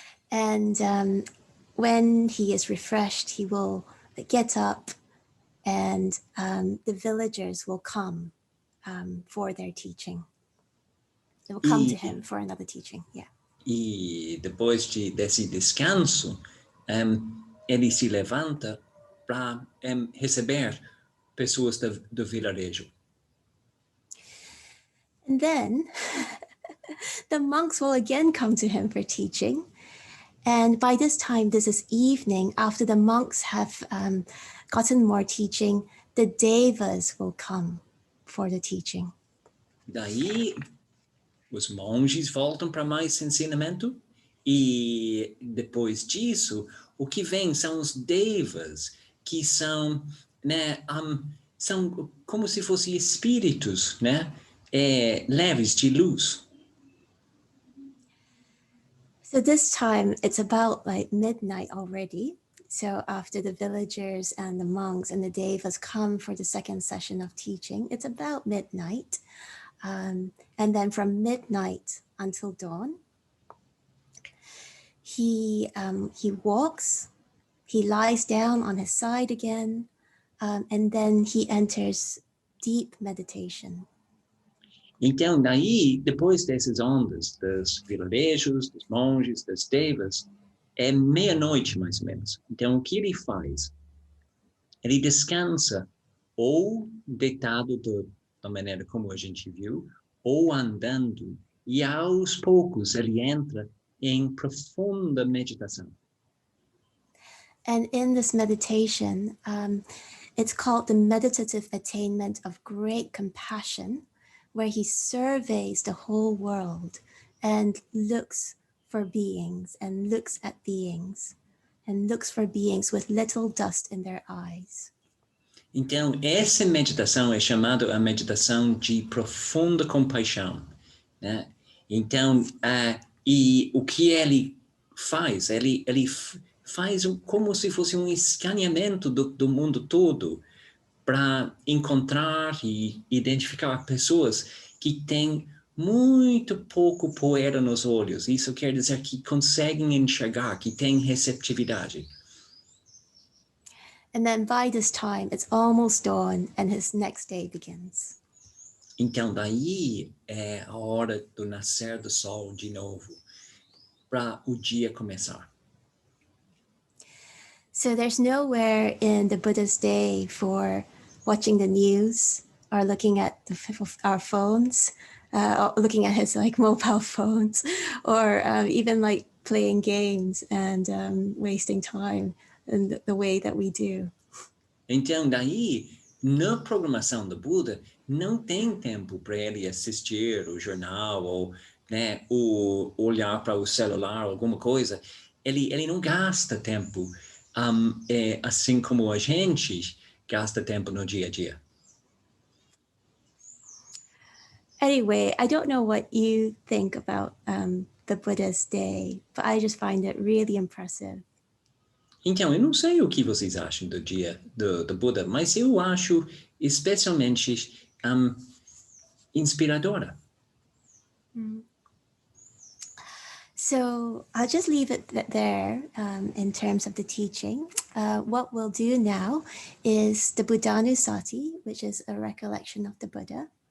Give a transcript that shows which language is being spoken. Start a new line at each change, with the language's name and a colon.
English: And when he is refreshed, he will get up and the villagers will come for their teaching. They will come to him for another teaching, yeah.
Portuguese: E depois desse descanso, ele se levanta para receber pessoas do vilarejo.
English: And then the monks will again come to him for teaching. And by this time, this is evening, after the monks have gotten more teaching, the devas will come for the teaching.
Portuguese: Daí, os monges voltam para mais ensinamento e depois disso, o que vem são os devas, que são, né, são como se fossem espíritos, né, leves de luz.
English: So this time, it's about like midnight already. So after the villagers and the monks and the devas come for the second session of teaching, it's about midnight. And then from midnight until dawn, he walks, he lies down on his side again, and then he enters deep meditation.
Portuguese: Então, daí, depois dessas ondas, dos vilarejos, dos monges, das devas, é meia-noite, mais ou menos. Então, o que ele faz? Ele descansa ou deitado da maneira como a gente viu, ou andando, e aos poucos ele entra em profunda meditação.
English: And in this meditation, it's called the meditative attainment of great compassion, where he surveys the whole world and looks for beings and looks at beings and looks for beings with little dust in their eyes.
Portuguese: Então, essa meditação é chamada a meditação de profunda compaixão, né? Então, e o que ele faz? Ele faz como se fosse um escaneamento do mundo todo para encontrar e identificar pessoas que têm muito pouco poeira nos olhos. Isso quer dizer que conseguem enxergar, que têm receptividade.
English: And then by this time, it's almost dawn and his next day begins.
Portuguese: Então, daí é a hora do nascer do sol de novo, para o dia começar.
English: So there's nowhere in the Buddha's day for watching the news or looking at our phones, or looking at his like mobile phones, or even like playing games and wasting time in the way that we do.
Portuguese: Então, daí, na programação do Buda, não tem tempo para ele assistir o jornal ou, né, ou olhar para o celular, alguma coisa. Ele não gasta tempo, assim como a gente gasta tempo no dia a dia.
English: Anyway, I don't know what you think about the Buddha's day, but I just find it really impressive.
Portuguese: Então, eu não sei o que vocês acham do dia do Buda, mas eu acho especialmente inspiradora.
English: So I'll just leave it there in terms of the teaching. What we'll do now is the Buddhanusati, which is a recollection of the Buddha.